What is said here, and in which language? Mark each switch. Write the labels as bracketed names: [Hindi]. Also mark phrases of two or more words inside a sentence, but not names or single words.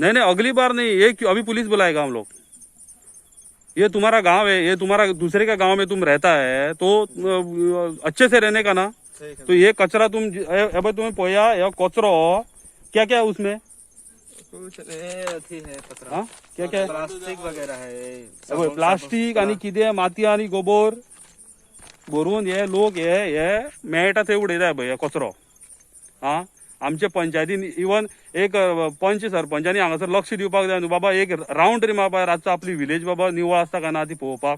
[Hindi] नहीं नहीं अगली बार नहीं, ये क्यों? अभी पुलिस बुलाएगा हम लोग। ये तुम्हारा गांव है, ये तुम्हारा दूसरे का गांव में तुम रहता है तो अच्छे से रहने का ना। ठीक है। तो ये कचरा तुम्हें पोया या कचरो क्या क्या है उसमें? कुछ अथी है पत्रा। हाँ क्या क्या है? प्लास्टिक वगैरह है, [Konkani] प्लास्टिक आणि कितें माती आणि गोबर भरून हे लोक हे मेळटा थंय उडयता पळय कचरो. हा आमचे पंचायतीन इवन एक पंच सरपंचांनी हांगासर लक्ष दिवपाक जाय न्हू बाबा. एक राउंड तरी मारपाक रातचो आपली विलेज बाबा निवळ आसता काय ना ती पळोवपाक.